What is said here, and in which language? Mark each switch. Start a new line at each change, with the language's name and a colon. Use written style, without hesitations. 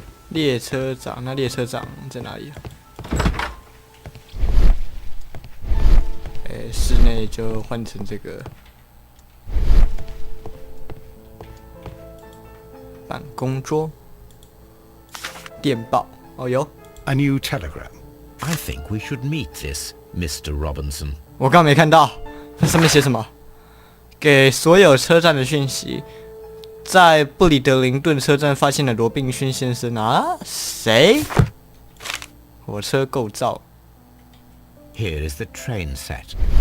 Chinese: 列车长，那列车长在哪里啊？室内就换成这个办公桌，电报。哦有
English: A new telegram. I think we should meet this Mr. Robinson.
Chinese: 我刚没看到，那上面写什么？给所有车站的讯息，在布里德灵顿车站发现了罗宾逊先生啊？谁？火车构造。
English: Here is the train set.